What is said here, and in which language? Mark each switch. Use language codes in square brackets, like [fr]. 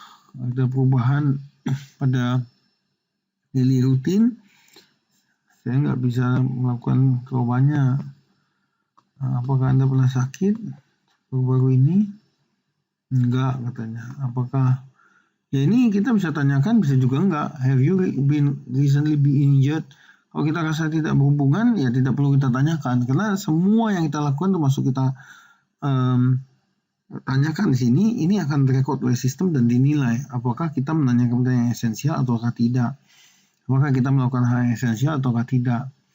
[id] Ada perubahan pada daily rutin. Saya nggak bisa melakukan keluarnya. Apakah Anda pernah sakit baru-baru ini? Enggak, katanya. Apakah ya ini kita bisa tanyakan, bisa juga enggak. [en] Have you been recently injured? [id] Kalau kita rasa tidak berhubungan, ya tidak perlu kita tanyakan. Karena semua yang kita lakukan termasuk kita tanyakan di sini, ini akan direkod oleh sistem dan dinilai. Apakah kita menanyakan pertanyaan yang esensial ataukah tidak? Apakah kita melakukan hal yang esensial ataukah tidak?